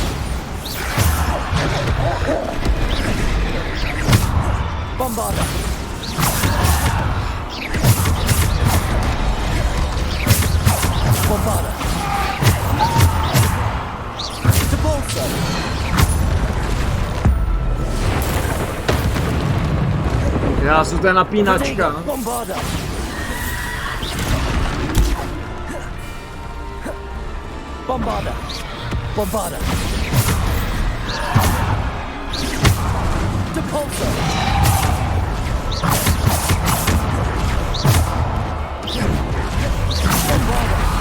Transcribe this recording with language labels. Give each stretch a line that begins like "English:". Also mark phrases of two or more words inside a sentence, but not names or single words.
Czech: Bombarda. Bombarda. Depulso. Krásu, to je napínačka. Bombarda. Bombarda. Bombarda. Depulso. Bombarda.